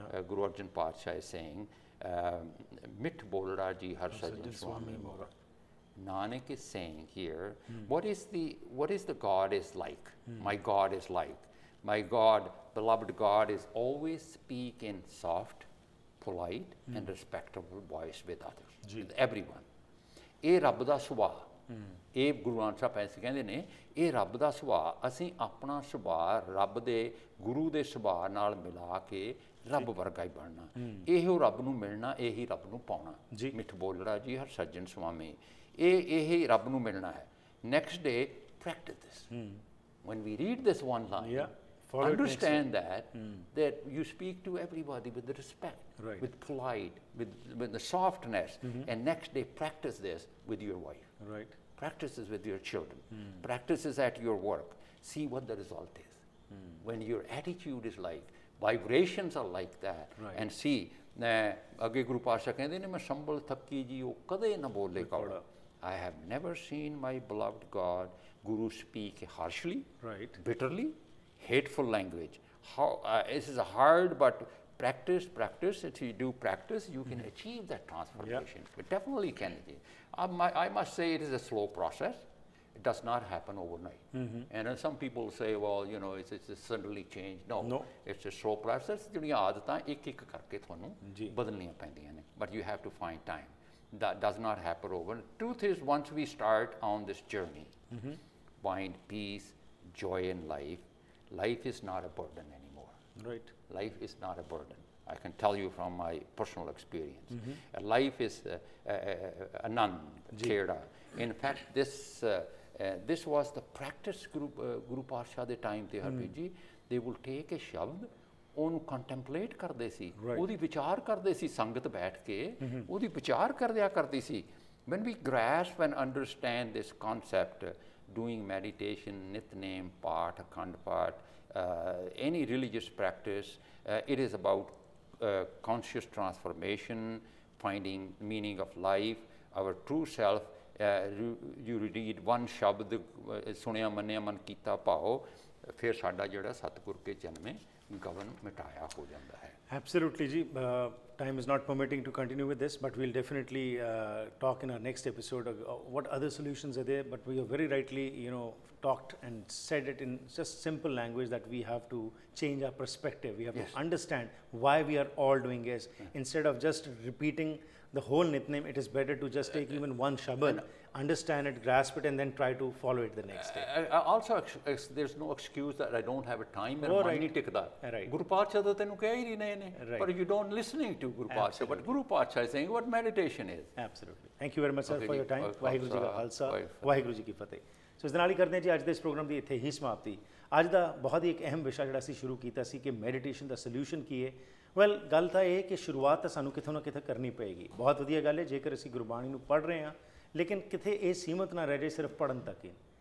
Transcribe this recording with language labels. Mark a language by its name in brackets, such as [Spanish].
[English] Guru Arjan Patsha is saying, [Punjabi] Mit bolra ji har sajjan swami mora. [English] Nanak is saying here, what is the God is like? My God is like. My God, beloved God, is always speak in soft, polite, and respectable voice with others, with everyone. [Punjabi] ਇਹ ਰੱਬ ਦਾ ਸੁਭਾਅ, ਇਹ ਗੁਰੂ ਗ੍ਰੰਥ ਸਾਹਿਬ ਐਸੇ ਕਹਿੰਦੇ ਨੇ, ਇਹ ਰੱਬ ਦਾ ਸੁਭਾਅ, ਅਸੀਂ ਆਪਣਾ ਸੁਭਾਅ ਰੱਬ ਦੇ ਗੁਰੂ ਦੇ ਸੁਭਾਅ ਨਾਲ ਮਿਲਾ ਕੇ ਰੱਬ ਵਰਗਾ ਹੀ ਬਣਨਾ, ਇਹੋ ਰੱਬ ਨੂੰ ਮਿਲਣਾ, ਇਹੀ ਰੱਬ ਨੂੰ ਪਾਉਣਾ। ਮਿੱਠ ਬੋਲੜਾ ਜੀ ਹਰ ਸੱਜਣ ਸੁਆਮੀ, ਇਹ ਰੱਬ ਨੂੰ ਮਿਲਣਾ ਹੈ। [English] Next day, practice this. When we read this one line, understand that you speak to everybody with respect, with polite, with the softness, and next day practice this with your wife. Right. Practice this with your children. Practice this at your work. See what the result is. When your attitude is like, vibrations are like that, and see, [Punjabi] ਅੱਗੇ ਗੁਰੂ ਪਾਤਸ਼ਾਹ ਕਹਿੰਦੇ ਨੇ, ਮੈਂ ਸੰਭਲ ਥੱਕੀ ਜੀ ਉਹ ਕਦੇ ਨਾ ਬੋਲੇ ਕੌੜਾ. [English] I have never seen my beloved God, Guru, speak harshly, bitterly, hateful language. This is a hard, but practice. If you do practice, you can achieve that transformation. It definitely can. I must say it is a slow process. It does not happen overnight. And some people say, well, you know, it's suddenly changed. No, it's a slow process. [Punjabi] ਜਿਹੜੀਆਂ ਆਦਤਾਂ ਇੱਕ ਕਰਕੇ ਤੁਹਾਨੂੰ ਬਦਲਣੀਆਂ ਪੈਂਦੀਆਂ ਨੇ. [English] But you have to find time. That does not happen over. Truth is, once we start on this journey, find peace, joy in life, life is not a burden anymore. Right. Life is not a burden. I can tell you from my personal experience. Life is anand, kheda. In fact, this was the practice Guru Patshaah the time they had. They will take a shabd, [Punjabi] ਉਹਨੂੰ ਕੰਟੈਂਪਲੇਟ ਕਰਦੇ ਸੀ, ਉਹਦੀ ਵਿਚਾਰ ਕਰਦੇ ਸੀ, ਸੰਗਤ ਬੈਠ ਕੇ ਉਹਦੀ ਵਿਚਾਰ ਕਰਦਿਆ ਕਰਦੀ ਸੀ। [English] When we grasp and understand this concept, doing meditation, nitnem, path, akhand path, any religious practice, it is about conscious transformation, finding meaning of life, our true self. You read one [Punjabi] ਸ਼ਬਦ, ਸੁਣਿਆ ਮੰਨਿਆ ਮਨ ਕੀਤਾ ਭਾਓ, ਫਿਰ ਸਾਡਾ ਜਿਹੜਾ ਸਤਿਗੁਰ ਕੇ ਜਨਮੇ ਗਵਨ ਮਿਟਾਇਆ ਹੋ ਜਾਂਦਾ ਹੈ। [English] Absolutely, ji. Time is not permitting to continue with this, but we'll definitely talk in our next episode what other solutions are there. But we have very rightly, talked and said it in just simple language that we have to change our perspective. We have to understand why we are all doing this. Instead of just repeating the whole nitnem, it is better to just take even one shabad, understand it, grasp it, and then try to follow it the next day. Also, there's no excuse that I don't have a time and money [Punjabi] ਨਹੀਂ ਟਿਕਦਾ। Guru Patshaah ਤਾਂ ਤੈਨੂੰ ਕਹਿ ਹੀ ਨਹੀਂ ਰਹੇ ਨੇ, [English] but you don't listening to Guru Patshaah. But Guru Patshaah is saying what meditation is. Absolutely. Thank you very much, sir, for your time. [Punjabi] Waheguru ji ਕਾ ਖਾਲਸਾ, ਵਾਹਿਗੁਰੂ ਜੀ ਕੀ ਫਤਿਹ। ਸੋ ਇਸ ਦੇ ਨਾਲ ਹੀ ਕਰਦੇ ਹਾਂ ਜੀ ਅੱਜ ਦੇ ਇਸ ਪ੍ਰੋਗਰਾਮ ਦੀ ਇੱਥੇ ਹੀ ਸਮਾਪਤੀ। ਅੱਜ ਦਾ ਬਹੁਤ ਹੀ ਇੱਕ ਅਹਿਮ ਵਿਸ਼ਾ ਜਿਹੜਾ ਅਸੀਂ ਸ਼ੁਰੂ ਕੀਤਾ ਸੀ ਕਿ ਮੈਡੀਟੇਸ਼ਨ ਦਾ ਸੋਲਿਊਸ਼ਨ ਕੀ ਹੈ। ਵੈਲ, ਗੱਲ ਤਾਂ ਇਹ ਕਿ ਸ਼ੁਰੂਆਤ ਤਾਂ ਸਾਨੂੰ ਕਿਥੋਂ ਨਾ ਕਿਤੇ ਕਰਨੀ ਪਏਗੀ। ਬਹੁਤ ਵਧੀਆ ਗੱਲ ਹੈ ਜੇਕਰ ਅਸੀਂ ਗੁਰਬਾਣੀ ਨੂੰ ਪੜ੍ਹ ਰਹੇ ਹਾਂ, ਲੇਕਿਨ ਕਿਤੇ ਇਹ ਸੀਮਤ ਨਾ ਰਹਿ ਜਾਏ ਸਿਰਫ ਪੜ੍ਹਨ ਤੱਕ ਹੀ।